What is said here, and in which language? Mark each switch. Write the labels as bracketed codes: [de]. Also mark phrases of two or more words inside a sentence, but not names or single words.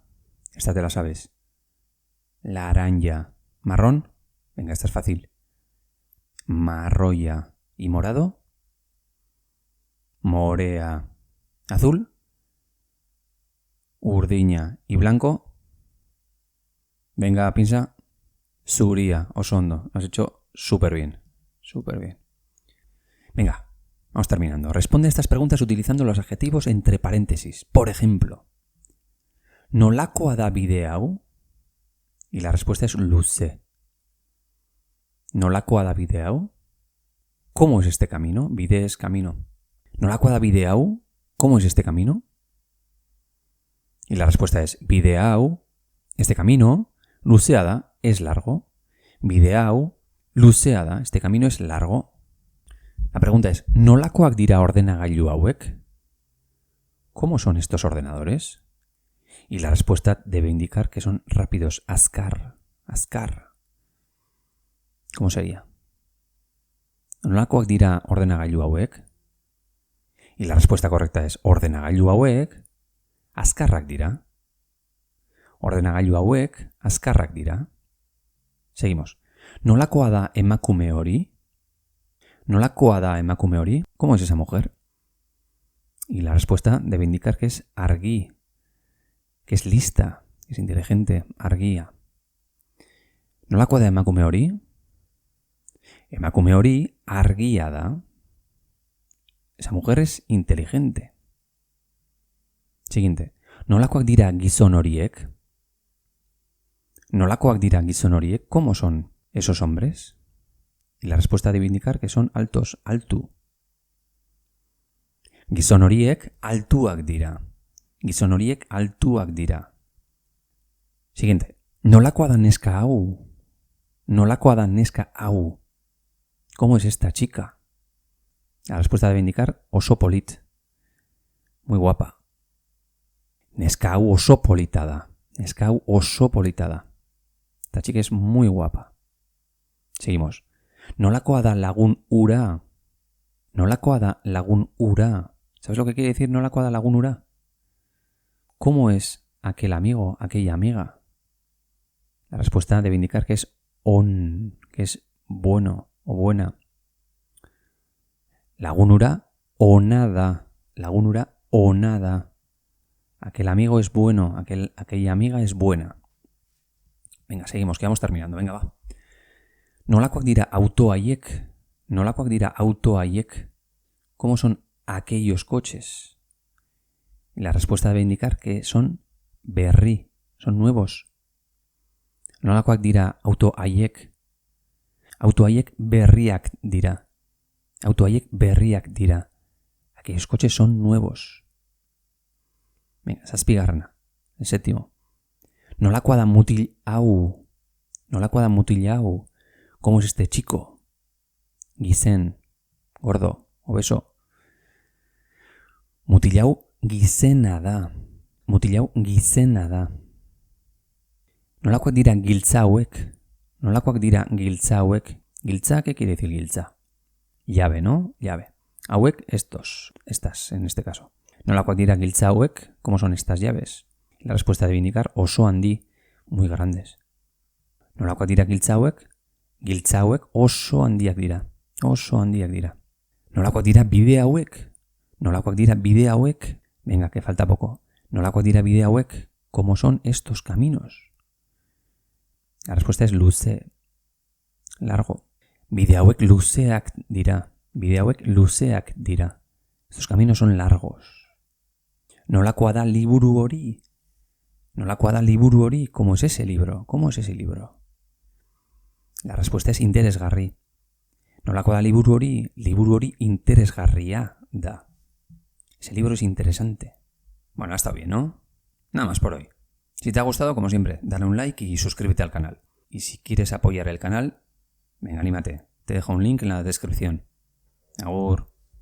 [es] Esta te la sabes. Laranja. ¿Marrón? Venga, esta es fácil. Marroya. ¿Y morado? morea, azul, urdina y blanco. Venga, piensa. [eu] Zuria, osondo. [es] Lo has hecho súper bien. Súper bien. Venga, vamos terminando. Responde a estas preguntas utilizando los adjetivos entre paréntesis. Por ejemplo, [eu] ¿nolakoa da bide hau? [es] Y la respuesta es luze. [eu] ¿Nolakoa da bide hau? [es] ¿Cómo es este camino? Bide es camino. [eu] ¿Nolakoa da bide hau? [es] ¿Cómo es este camino? Y la respuesta es [eu] bide hau, [es] este camino, [eu] luzea da, [es] es largo. [eu] Bide hau, luzea da, [es] este camino es largo. La pregunta es, [eu] ¿nolakoak dira ordenagailu hauek? [es] ¿Cómo son estos ordenadores? Y la respuesta debe indicar que son rápidos. Azkar. ¿Cómo sería? [eu] ¿Nolakoak dira ordenagailu hauek? [es] Y la respuesta correcta es [eu] ordenagailu hauek azkarrak dira. Ordenagailu hauek azkarrak dira. [es] Seguimos. [eu] ¿Nolakoa da emakume hori? ¿Nolakoa da emakume hori? [es] ¿Cómo es esa mujer? Y la respuesta debe indicar que es argi, que es lista, que es inteligente, [eu] argia. ¿Nolakoa da emakume hori? Emakume hori argia da. [es] Esa mujer es inteligente. Siguiente. [eu] ¿Nolakoak dira gizon horiek? ¿Nolakoak dira gizon horiek? [es] ¿Cómo son esos hombres? Y la respuesta debe indicar que son altos, [eu] altu. Gizon horiek altuak dira. Gizon horiek altuak dira. Siguiente. ¿Nolakoa da neska hau? ¿Nolakoa da neska hau? [es] ¿Cómo es esta chica? La respuesta debe indicar [eu] oso polit. [es] Muy guapa. [eu] Neska hau oso polita da. Neska hau oso polita da. [es] Esta chica es muy guapa. Seguimos. [eu] ¿Nolakoa da lagun ura? ¿Nolakoa da lagun ura? [es] ¿Sabes lo que quiere decir [eu] nolakoa da lagun ura? [es] ¿Cómo es aquel amigo, aquella amiga? La respuesta debe indicar que es on, que es bueno o buena. [eu] Lagun ura o nada. Lagun ura o nada. [es] Aquel amigo es bueno, aquella amiga es buena. Venga, seguimos, que vamos terminando. Venga, va. [eu] ¿Nolakoak dira auto haiek? ¿Nolakoak dira auto haiek? [es] ¿Cómo son aquellos coches? Y la respuesta debe indicar que son berri, son nuevos. [eu] ¿Nolakoak dira auto haiek? Auto haiek berriak dira. Auto haiek berriak dira. [es] Aquellos coches son nuevos. Venga, zazpigarrena, el séptimo. [eu] ¿Nolakoa da mutil hau? ¿Nolakoa da mutil hau? [es] ¿Cómo es este chico? Gizen, gordo, obeso. [eu] Mutil hau gizena da. Mutil hau gizena da. ¿Nolakoak dira giltza hauek? ¿Nolakoak dira giltza hauek? Giltza, [es] ¿qué quiere decir giltza? Llave, ¿no? Llave. Hauek, estas, en este caso. [eu] ¿Nolakoak dira giltza hauek? [es] ¿Cómo son estas llaves? La respuesta debe indicar [eu] oso handi, [es] muy grandes. [eu] ¿Nolakoak dira giltza hauek? Giltza hauek oso handiak dira. Oso handiak dira. ¿Nolakoak dira bide hauek? ¿Nolakoak dira bide hauek? [es] Venga, que falta poco. [eu] ¿Nolakoak dira bide hauek? [es] ¿Cómo son estos caminos? La respuesta es luze. [eu] Largo. Bide hauek luzeak dira. Bide hauek luzeak dira. [es] Estos caminos son largos. [eu] ¿Nolakoa da liburu hori? ¿Nolakoa da liburu hori? [es] ¿Cómo es ese libro? ¿Cómo es ese libro? La respuesta es interesgarri. [eu] ¿Nolakoa da liburu hori? Liburu hori interesgarria da. [es] Ese libro es interesante. Bueno, ha estado bien, ¿no? Nada más por hoy. Si te ha gustado, como siempre, dale un like y suscríbete al canal. Y si quieres apoyar el canal, venga, anímate. Te dejo un link en la descripción. Agur.